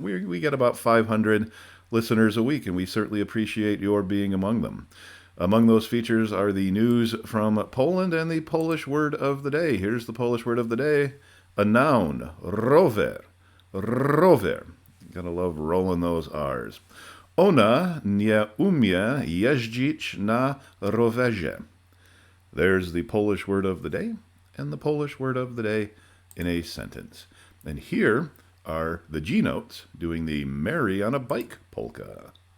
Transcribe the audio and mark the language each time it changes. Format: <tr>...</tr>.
<en>We get about 500 listeners a week, and we certainly appreciate your being among them. Among those features are the news from Poland and the Polish word of the day. Here's the Polish word of the day, a noun, rower. Rower. Gotta love rolling those R's.</en> <pl>Ona nie umie jeździć na rowerze.</pl> <en>There's the Polish word of the day and the Polish word of the day in a sentence. And here are the G notes doing the Mary on a Bike polka.</en>